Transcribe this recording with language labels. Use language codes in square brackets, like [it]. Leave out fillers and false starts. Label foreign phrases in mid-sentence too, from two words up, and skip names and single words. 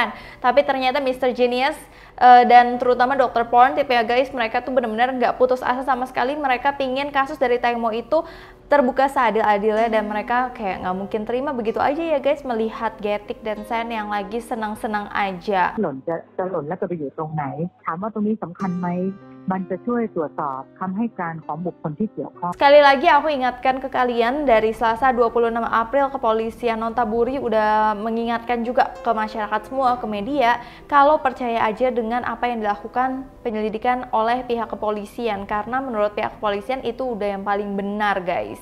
[id] Tapi ternyata Mr. Genius dan terutama Dr. Porntip ya guys, mereka tuh benar-benar nggak putus asa sama sekali. Mereka pingin kasus dari Teng Mo itu terbuka seadil-adilnya, dan mereka kayak nggak mungkin terima begitu aja ya guys, melihat Getik dan Sen yang lagi senang-senang aja. [th] หล่นจะหล่นและจะไปอยู่ตรงไหนถามว่าตรงนี้สำคัญไหมมันจะช่วยตรวจสอบคำให้การของบุคคลที่เกี่ยวข้อง [id] Sekali lagi aku ingatkan ke kalian, dari Selasa 26 April kepolisian Nonthaburi udah mengingatkan juga ke masyarakat semua, ke media, kalau percaya aja dengan apa yang dilakukan penyelidikan oleh pihak kepolisian, karena menurut pihak kepolisian itu udah yang paling benar guys.